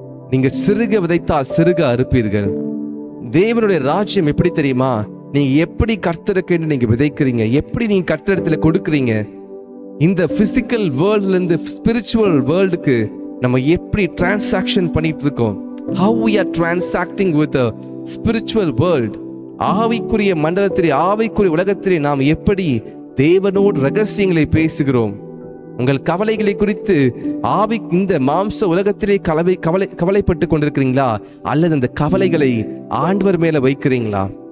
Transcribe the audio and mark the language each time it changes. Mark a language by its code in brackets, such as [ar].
[ta] நீங்க சிறுக விதைத்தால் சிறுக அறுப்பீர்கள். தேவனுடைய ராஜ்யம் எப்படி தெரியுமா? நீங்க எப்படி கர்த்தருக்கு நீங்க விதைக்கிறீங்க, எப்படி நீங்க கர்த்தரிடத்துல கொடுக்குறீங்க, இந்த பிசிக்கல் வேர்ல்ட்ல இருந்து ஸ்பிரிச்சுவல் வேர்ல்டுக்கு நம்ம எப்படி டிரான்சாக்ஷன் பண்ணிட்டு இருக்கோம். [en] how we are transacting with the spiritual world. [ta] ஆவிக்குரிய மண்டலத்திலே, ஆவிக்குரிய உலகத்திலே நாம் எப்படி தேவனோடு ரகசியங்களை பேசுகிறோம். உங்கள் கவலைகளை குறித்து இந்த மாம்ச உலகத்திலே கவலைப்பட்டு கொண்டிருக்கிறீங்களா, அல்லது அந்த கவலைகளை ஆண்டவர் மேல வைக்கிறீங்களா?